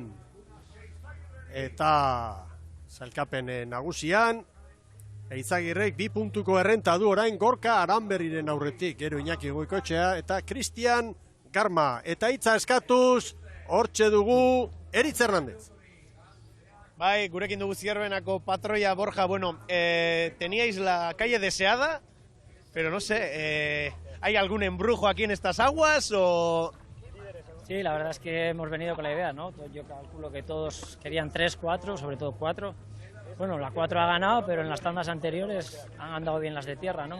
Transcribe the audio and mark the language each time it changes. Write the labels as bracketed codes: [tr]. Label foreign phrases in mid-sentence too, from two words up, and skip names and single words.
[eu] Eta zailkapen nagusian, Izagirrek 2 puntuko errenta du orain Gorka Aranberriren aurretik, gero Iñaki Goikotxea eta Cristian Garma. Eta hitza eskatuz, hortxe dugu Eritz Hernandez. Bai, gurekin dugu Zierbenako patroia Borja, bueno, [es] teníais la calle deseada, pero no sé, ¿hay algún embrujo aquí en estas aguas o...? Sí, la verdad es que hemos venido con la idea, ¿no? Yo calculo que todos querían 3, 4, sobre todo 4. Bueno, la 4 ha ganado, pero en las tandas anteriores han andado bien las de tierra, ¿no?